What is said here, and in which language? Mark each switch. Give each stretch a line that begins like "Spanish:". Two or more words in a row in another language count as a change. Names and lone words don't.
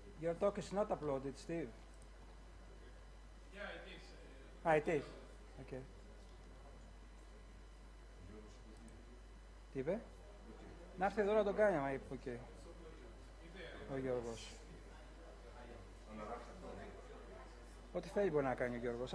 English: Your talk is not uploaded, Steve. Yeah, it is. It is.
Greek: Okay. Τι είπε? Να έρθει εδώ να το κάνει, άμα είπε, okay. Ο Γιώργος. Ό,τι θέλει μπορεί να κάνει ο Γιώργος.